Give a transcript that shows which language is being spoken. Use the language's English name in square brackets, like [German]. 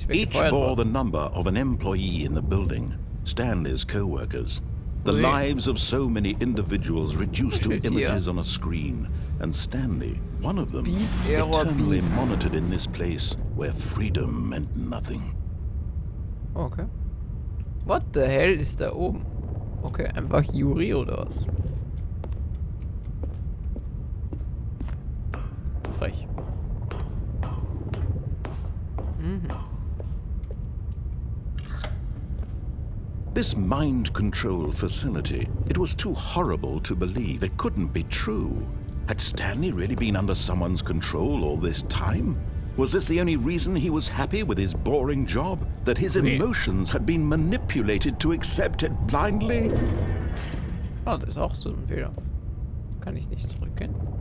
[English] Each bore the number of an employee in the building, Stanley's co-workers. The lives of so many individuals reduced to images on a screen, and Stanley, one of them, eternally monitored in this place where freedom meant nothing. Okay. What the hell [German] ist da oben? Okay, einfach Yuri oder was? Frech. [English] This mind control facility, it was too horrible to believe. It couldn't be true. Had Stanley really been under someone's control all this time? Was this the only reason he was happy with his boring job? That his emotions had been manipulated to accept it blindly? [German] Oh, das ist auch so ein Fehler. Kann ich nicht zurückgehen?